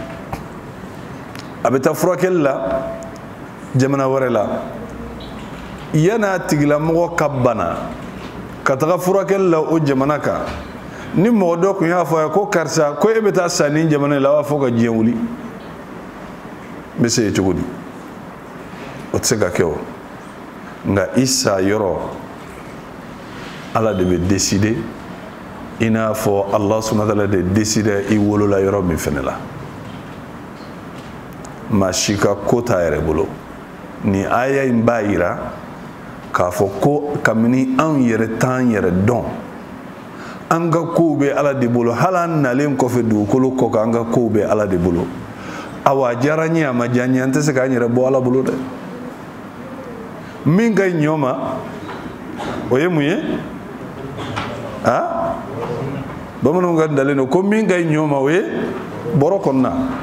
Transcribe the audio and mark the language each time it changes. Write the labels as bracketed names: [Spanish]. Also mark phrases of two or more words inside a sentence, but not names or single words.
[Bambara] a bɛ taa furakɛli la jamana wɛrɛ la yan'a tigilamɔgɔ ka bana ka taga furakɛli la o jamana kan ni mɔgɔ dɔ tun y'a fɔ a ye ko karisa ko e bɛ taa sa nin jamana in la a b'a fɔ ka diɲɛ wuli n bɛ se yen cogo di o tɛ se ka kɛ o nka i sa yɔrɔ Ala de bɛ décider i n'a fɔ [Arabic] الله سبحانه وتعالى [Bambara] de décider i wolola yɔrɔ min fɛnɛ la maa si ka ko t'a yɛrɛ bolo ni aya in b'a yira k'a fɔ ko kabini anw yɛrɛ t'an yɛrɛ dɔn an ka kow bɛ Ala de bolo hali an nalen kɔfɛ dugukolo kɔ kan an ka kow bɛ Ala de bolo awa a diyara n ye a ma diya n ye an tɛ se k'an yɛrɛ bɔ Ala bolo dɛ min ka ɲi ɲɔ ma o ye mun ye bamananw ka dalen don ko min ka ɲi ɲɔ ma o ye bɔrɔ kɔnɔna